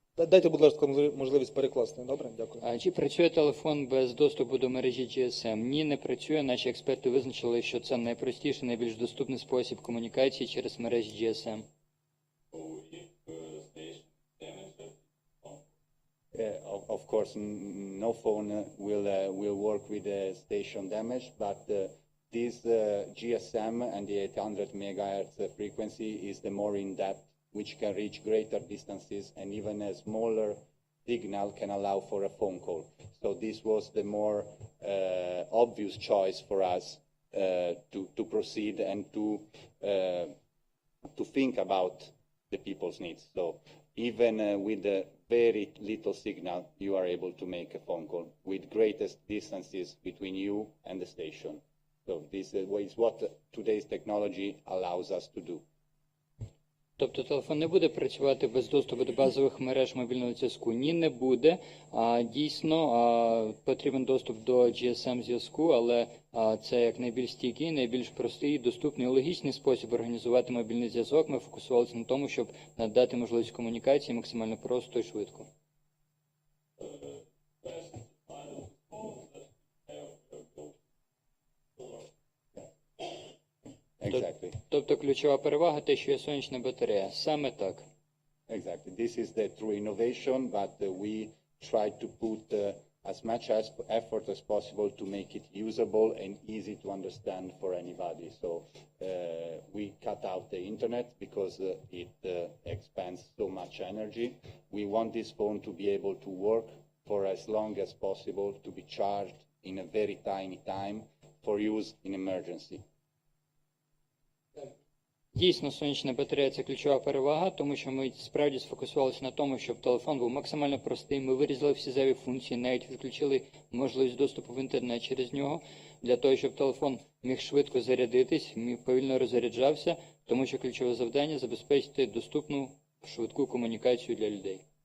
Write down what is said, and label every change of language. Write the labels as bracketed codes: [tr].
[uk] Дайте, будь ласка, можливість перекласти. Добре? Дякую. Чи працює телефон без доступу до мережі GSM? Ні, не працює. Наші експерти визначили, що це найпростіший, найбільш доступний спосіб комунікації через мережі GSM. [en] Of course, no phone will work with station damage, but this GSM and the 800 megahertz frequency is the more in-depth, which can reach greater distances, and even a smaller signal can allow for a phone call. So this was the more obvious choice for us to proceed and to think about the people's needs. So even with a very little signal, you are able to make a phone call with greatest distances between you and the station. So this is what today's technology allows us to do. [uk] Тобто телефон не буде працювати без доступу до базових мереж мобільного зв'язку? Ні, не буде. Дійсно, потрібен доступ до GSM-зв'язку, але це як найбільш стійкий, найбільш простий, доступний і логічний спосіб організувати мобільний зв'язок. Ми фокусувалися на тому, щоб надати можливість комунікації максимально просто і швидко. [en] Exactly. [uk] Тобто ключова перевага – те, що є сонячна батарея. Саме так. [en] Exactly. This is the true innovation, but we try to put as much effort as possible to make it usable and easy to understand for anybody. So we cut out the internet because it expends so much energy. We want this phone to be able to work for as long as possible, to be charged in a very tiny time for use in emergency. [uk] Дійсно, сонячна батарея – це ключова перевага, тому що ми справді сфокусувалися на тому, щоб телефон був максимально простий. Ми вирізали всі зайві функції, навіть відключили можливість доступу в інтернет через нього, для того, щоб телефон міг швидко зарядитись, повільно роззаряджався, тому що ключове завдання – забезпечити доступну, швидку комунікацію для людей.